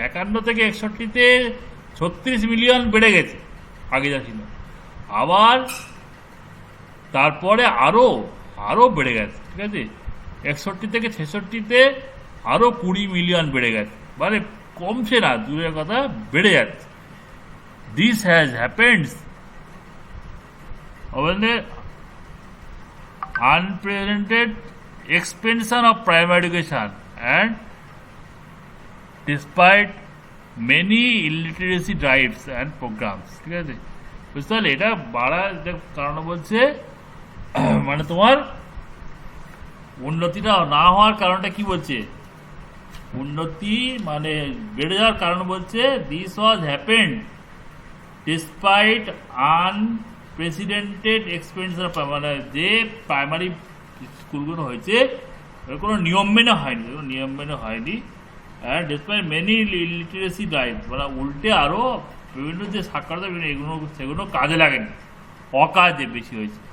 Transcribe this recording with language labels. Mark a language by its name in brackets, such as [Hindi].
[Bangla] 51 থেকে 61-তে 36 মিলিয়ন বেড়ে গেছে আগে যা ছিল, আবার তারপরে আরো বেড়ে গেছে। ঠিক আছে, 61 থেকে 66-তে আরো 20 মিলিয়ন বেড়ে গেছে, মানে কমছে না, দূরের কথা বেড়ে যাচ্ছে। [English] This has happened when the unprecedented expansion of primary education and despite many illiteracy drives and programs. [Bangla] ঠিক আছে, বুঝতে পারলে? এটা বাড়ার কারণ বলছে মানে তোমার উন্নতিটা না হওয়ার কারণটা কি বলছে, উন্নতি মানে বেড়ে যাওয়ার কারণ বলছে [English] this was happened despite unprecedented expenditure, [Bangla] মানে যে প্রাইমারি স্কুলগুলো হয়েছে কোনো নিয়ম মেনে হয়নি, [English] and despite many illiteracy drive, [Bangla] মানে উল্টে আরও বিভিন্ন যে সাক্ষরতা এগুলো সেগুলো কাজে লাগেনি, অকাজে বেশি হয়েছে।